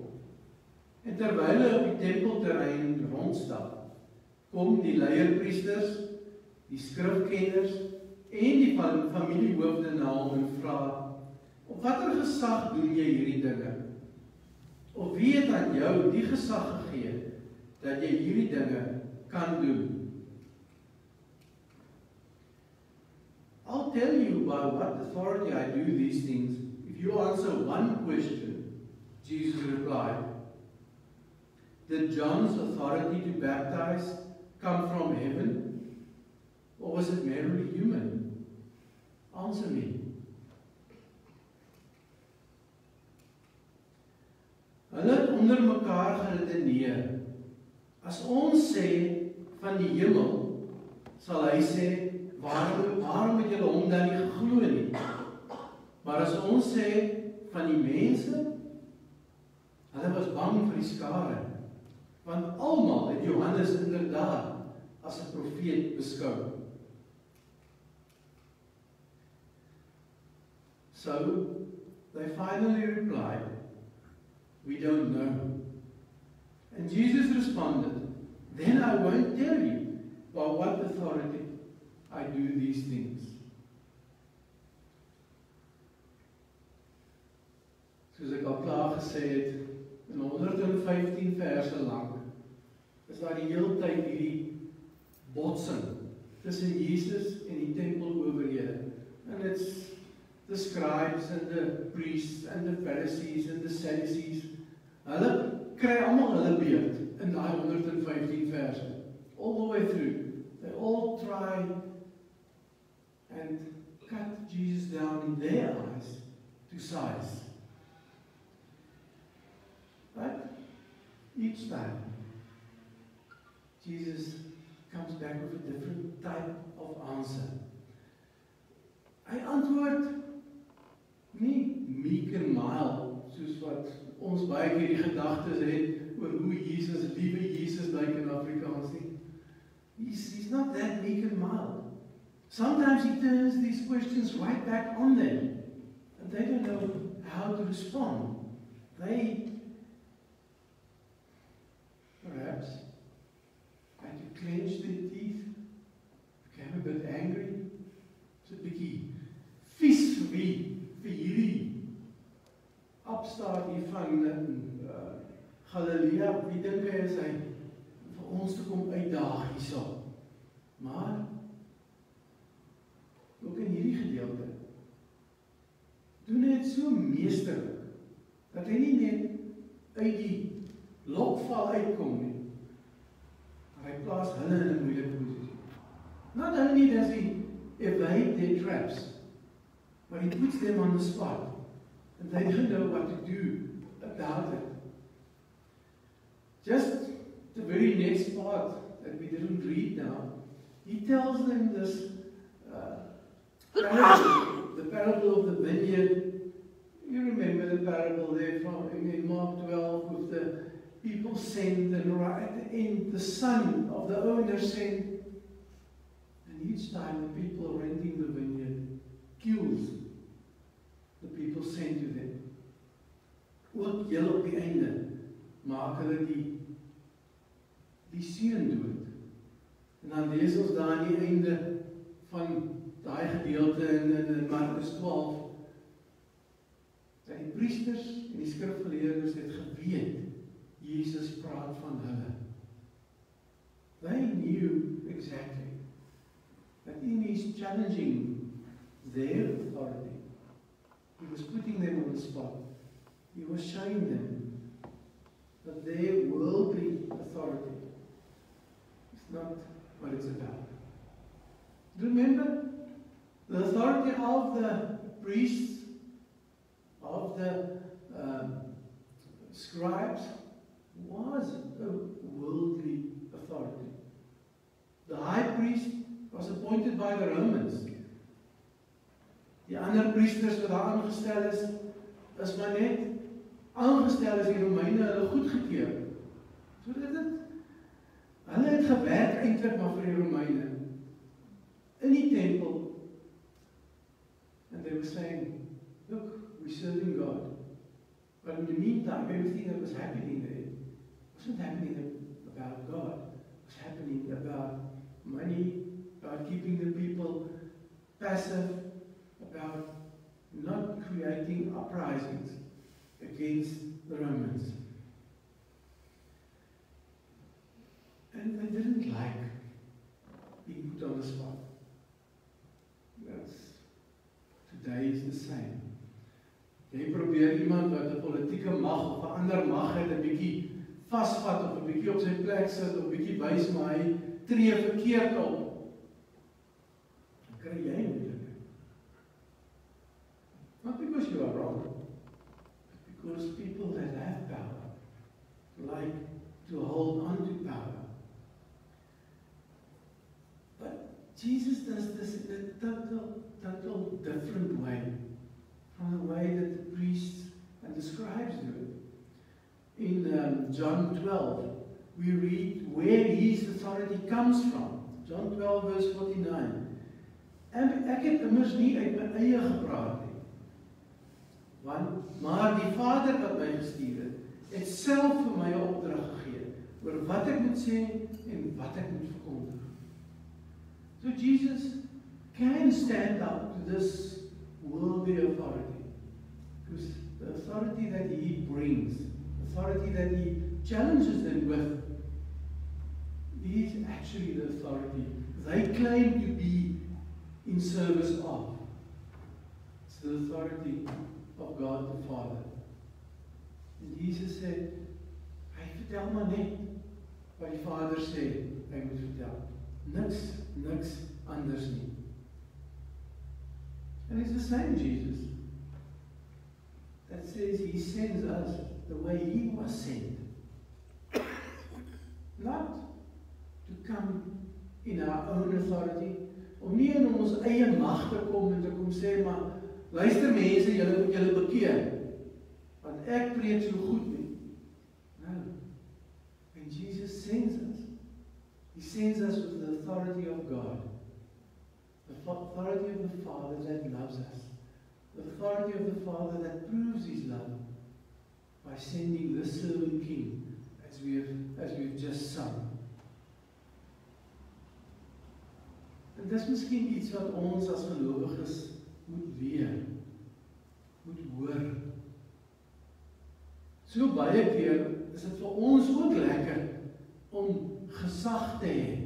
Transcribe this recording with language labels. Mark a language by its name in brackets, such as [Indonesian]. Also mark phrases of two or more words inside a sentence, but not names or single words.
[Afrikaans] En terwyl hulle op die tempelterrein rondstap, kom die leierpriesters, die skrifkenners en die familiehoofde na hom en vra: "Op watter gesag doen jy hierdie dinge? Of wie het aan jou die gesag gegee dat jy hierdie dinge kan doen?" [English] "I'll tell you by what authority I do these things if you answer one question," Jesus replied. "Did John's authority to baptize come from heaven, or was it merely human? Answer me." [Afrikaans] Hulle het onder mekaar geredeneer. As ons sê van die hemel, sal hy sê, waarom het julle hom dan nie geglo nie? Maar as ons sê van die mense, hulle was bang vir die skare, want almal het Johannes inderdaad as 'n profeet beskou. [English] So, they finally replied, "We don't know." And Jesus responded, "Then I won't tell you by what authority I do these things." [Afrikaans] Soos ek al klaar gesê het, in 115 verse lang, is daar die hele tyd hierdie botsing tussen Jesus en die tempelowerhede. [English] And it's the scribes and the priests and the Pharisees and the Sadducees. [Afrikaans] Hulle kry almal hulle beurt in daai 115 verse. [English] All the way through. They all try and cut Jesus down in their eyes to size. But each time, Jesus comes back with a different type of answer. [Afrikaans] Hy antwoord nie [English] meek and mild, [Afrikaans] soos wat ons baie keer die gedagtes het oor hoe Jesus, liewe Jesus lyk in Afrikaans nie. [English] He's not that meek and mild. Sometimes he turns these questions right back on them, and they don't know how to respond. They perhaps had to clench their teeth, became a bit angry, so [Afrikaans] 'n bietjie vies vir wie? Vir hierdie opstaat hier van Galilea, wie dink hy is hy vir ons te kom uitdaag hierso. Maar ook in hierdie gedeelte doen hy dit so meesterlik dat hy nie net uit die lokval uitkom nie, maar hy plaas hulle in 'n moeilike posisie. [English] Not only does he evade their traps, but he puts them on the spot, and they don't know what to do about it. Just the very next part that we didn't read now, he tells them this parable, the parable of the vineyard. You remember the parable there from in Mark 12 with sent, and right at the end, the son of the owner sent. And each time the people renting the vineyard kills the people sent to them. [Afrikaans] Ook heel op die einde maak hulle die seun dood. En dan lees ons daar aan die einde van daai gedeelte in Markus 12 dat die priesters en die skrifgeleerdes het geweet Jesus praat van hulle. [English] They knew exactly that in his challenging their authority, he was putting them on the spot. He was showing them that their worldly authority is not what it's about. Remember, the authority of the priests, of the scribes, was a worldly authority. The high priest was appointed by the Romans. [Afrikaans] Die ander priesters wat daar aangestel is maar net aangestel as die Romeine hulle goedgekeur. So dit hulle het gewerk eintlik maar vir die Romeine in die tempel. [English] And they were saying, look, we're serving God. But in the meantime, everything that was happening there wasn't happening about God. It was happening about money, about keeping the people passive, about not creating uprisings against the Romans. And they didn't like being put on the spot. Today is the same. [Afrikaans] Jy probeer iemand wat 'n politieke mag of 'n ander mag het 'n bietjie vasvat of 'n bietjie op sy plek sit of 'n bietjie wys maar hy tree verkeerd op. Dan kry jy moeilikheid. [English] Not because you are wrong, but because people that have power like to hold on to power. But Jesus does this in a total different way from the way that the priests and the scribes do it. In John 12, we read where his authority comes from. John 12 verse 49. [Afrikaans] En ek het immers nie uit my eie gepraat nie. Maar die Vader wat my gestuur het self vir my 'n opdrag gegee oor wat ek moet sê en wat ek moet verkondig. [English] So Jesus can stand up to this worldly authority, because the authority that he brings, the authority that he challenges them with, is actually the authority they claim to be in service of. It's the authority of God the Father. And Jesus said, [Afrikaans] hy vertel maar net wat die Vader sê, hy moet vertel. Niks anders nie. [English] And it's the same Jesus that says he sends us the way he was sent. Not to come in our own authority, [Afrikaans] om nie in ons eie mag te kom en te kom sê, maar luister mense, julle moet julle bekeer, want ek preek so goed nie. [English] No. When Jesus sends us, he sends us with the authority of God. The authority of the Father that loves us. The authority of the Father that proves his love by sending this servant king, as we've just sung. [Afrikaans] En dis miskien iets wat ons as gelowiges moet leer, moet hoor. So baie keer is dit vir ons ook lekker om gesag te hê.